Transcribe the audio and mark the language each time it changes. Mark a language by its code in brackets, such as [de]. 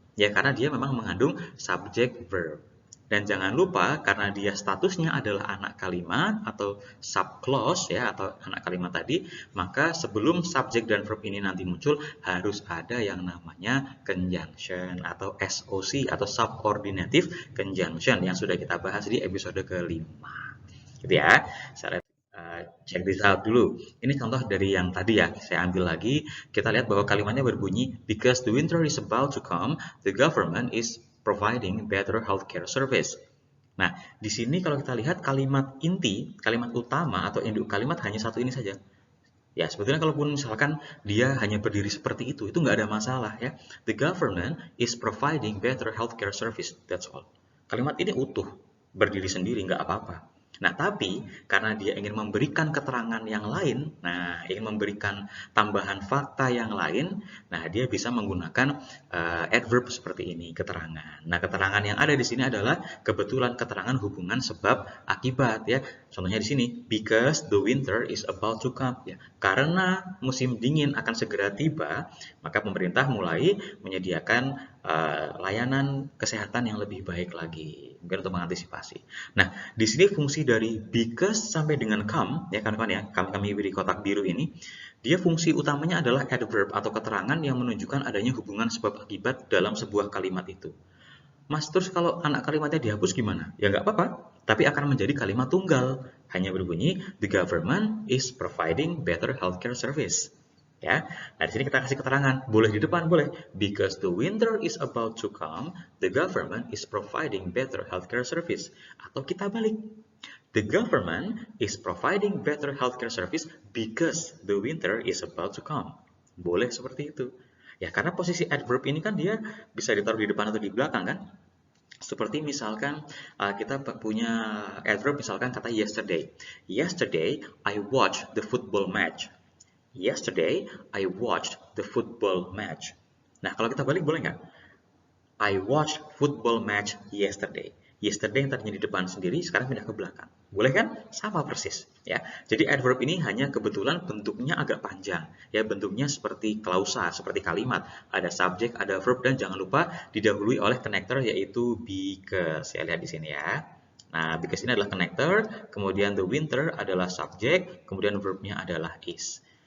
[id] Ya, karena dia memang mengandung subject verb. Dan jangan lupa, karena dia statusnya adalah anak kalimat atau subclause ya, atau anak kalimat tadi, maka sebelum subjek dan verb ini nanti muncul, harus ada yang namanya conjunction atau SOC atau subordinative conjunction yang sudah kita bahas di episode kelima. Gitu ya. [en] Check this out [id] dulu. Ini contoh dari yang tadi ya, saya ambil lagi. Kita lihat bahwa kalimatnya berbunyi, [en] because the winter is about to come, the government is providing better healthcare service. [id] Nah, di sini kalau kita lihat kalimat inti, kalimat utama atau induk kalimat hanya satu ini saja. Ya, sebetulnya kalaupun misalkan dia hanya berdiri seperti itu nggak ada masalah ya. [en] The government is providing better healthcare service, that's all. [id] Kalimat ini utuh, berdiri sendiri, nggak apa-apa. Nah, tapi karena dia ingin memberikan keterangan yang lain, nah, ingin memberikan tambahan fakta yang lain, nah, dia bisa menggunakan adverb seperti ini, keterangan. Nah, keterangan yang ada di sini adalah kebetulan keterangan hubungan sebab akibat ya. Contohnya di sini, [en] because the winter is about to come. [id] Ya, karena musim dingin akan segera tiba, maka pemerintah mulai menyediakan layanan kesehatan yang lebih baik lagi, mungkin untuk mengantisipasi. Nah, di sini fungsi dari because sampai dengan come, ya kawan-kawan ya, kami beri kotak biru ini, dia fungsi utamanya adalah adverb atau keterangan yang menunjukkan adanya hubungan sebab akibat dalam sebuah kalimat itu. Mas, terus kalau anak kalimatnya dihapus gimana? Ya nggak apa-apa, tapi akan menjadi kalimat tunggal. Hanya berbunyi, [en] the government is providing better healthcare service. [id] Ya, nah di sini kita kasih keterangan, boleh di depan, boleh. [en] Because the winter is about to come, the government is providing better healthcare service. [id] Atau kita balik, [en] the government is providing better healthcare service because the winter is about to come. [id] Boleh seperti itu. Ya, karena posisi adverb ini kan dia bisa ditaruh di depan atau di belakang kan? Seperti misalkan kita punya adverb misalkan kata yesterday. [en] Yesterday, I watched the football match. Yesterday, I watched the football match. [id] Nah, kalau kita balik boleh nggak? [en] I watched football match yesterday. [id] Yesterday yang tadinya di depan sendiri, sekarang pindah ke belakang. Boleh kan? Sama persis. Ya. Jadi adverb ini hanya kebetulan bentuknya agak panjang. Ya, bentuknya seperti klausa, seperti kalimat. Ada subjek, ada verb, dan jangan lupa didahului oleh connector yaitu because. Ya, lihat di sini ya. Nah, because ini adalah connector, kemudian the winter adalah subjek, kemudian verbnya adalah is.